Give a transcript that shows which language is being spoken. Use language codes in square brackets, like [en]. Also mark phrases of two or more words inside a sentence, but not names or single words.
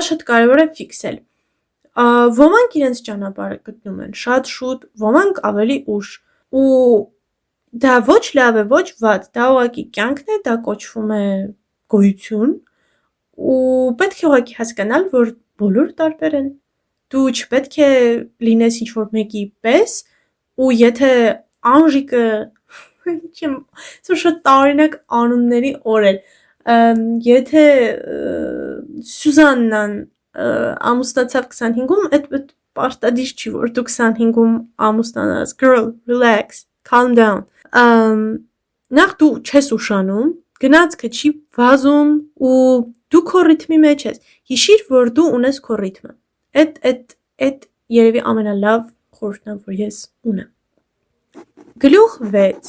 [hy] շատ կարևոր է ֆիքսել։ Ոմանք իրենց ճանապարհը գտնում են շատ շուտ, ոմանք ավելի ուշ։ Ու դա ոչ լավ է, ոչ վատ, դա ուղղակի կյանքն է, դա կոչվում է գոյություն, ու պետք է ուղղակի հասկանալ, որ բոլորը տարբեր են։ Դու չպետք է լինես ինչ-որ մեկի պես, ու եթե Անժիկը շատ տարօրինակ անունների օր էր, եթե Սյուզաննան ամուսնացավ 25-ում, այդ պարտադիր չի, որ դու 25-ում ամուսնանաս, [en] girl, relax, calm down, [hy] նախ դու չես ուշանում, գնացքը չի վազում, ու դու քո ռիթմի մեջ ես, հիշիր, որ դու ունես քո ռիթմը, այդ երևի ամենալավ խորհուրդն է, որ ես ունեմ։ Գլուխ 6.